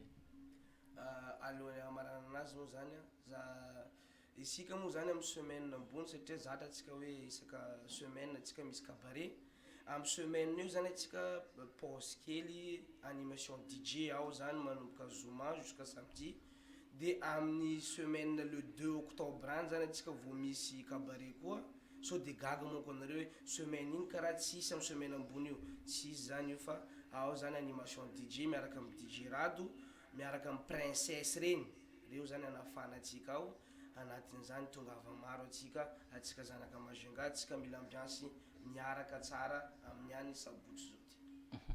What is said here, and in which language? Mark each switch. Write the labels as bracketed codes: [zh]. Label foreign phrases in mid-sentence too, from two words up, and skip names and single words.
[mg] aloha amarana anazy moa zany za isika moa zany amy semaine ambony satria zatra atsika hoe isaka semaine atsika misy cabaret amy semaine io zany atsika pause kely animation DJ ao zany manomboka zoma [fr] jusqu'à samedi [mg] de amin'ny semaine [fr] le 2 octobre [mg] any zany atsika vao misy cabaret koa so de gaga manko anareo hoe semaine igny karaha tsisy amy semaine ambony io tsisy zany io fa ao zany animation DJ miaraka amy DJ Rado miaraka amy princesse reo zany anafana atsika ao anatin'izany tongava maro atsika zanaka Majunga atsika mila ambiance miaraka tsara amin'ny any sabotsy zoty